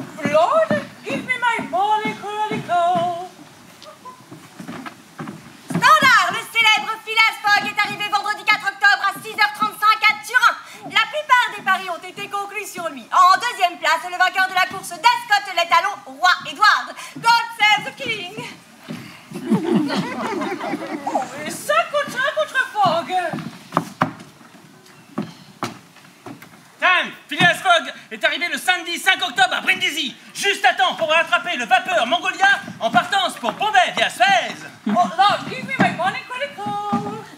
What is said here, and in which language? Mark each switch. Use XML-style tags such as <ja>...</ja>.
<en>Lord, give me my morning chronicle.</en> <fr>Standard, le célèbre Phileas Fogg est arrivé vendredi 4 octobre à 6h35 à Turin. La plupart des paris ont été conclus sur lui. En deuxième place, le vainqueur de la course d'Ascot l'Étalon, roi Édouard.</fr> <en>God save the king.</en> <fr>Oh, et 5 contre 1 contre Fogg. Times, Phileas Fogg est arrivé le samedi 5 octobre à Brindisi, juste à temps pour rattraper le vapeur Mongolia en partance pour Bombay via Suez.</fr> <en>Oh, Lord, give me my morning chronicle.</en>